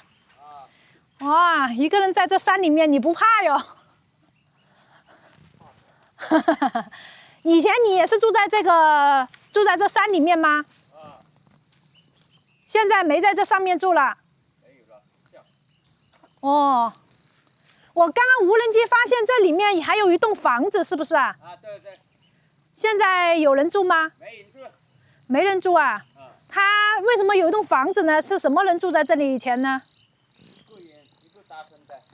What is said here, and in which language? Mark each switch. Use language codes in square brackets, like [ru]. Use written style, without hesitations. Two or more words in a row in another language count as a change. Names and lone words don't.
[zh] 哇，一個人在這山裡面，你不怕喲？以前你也是住在這山裡面嗎？現在沒在這上面住了。哦，我剛剛無人機發現這裡面還有一棟房子，是不是啊？啊，對對。現在有人住嗎？沒人住。沒人住啊？他為什麼有一棟房子呢？是什麼人住在這裡以前呢？一個單身的。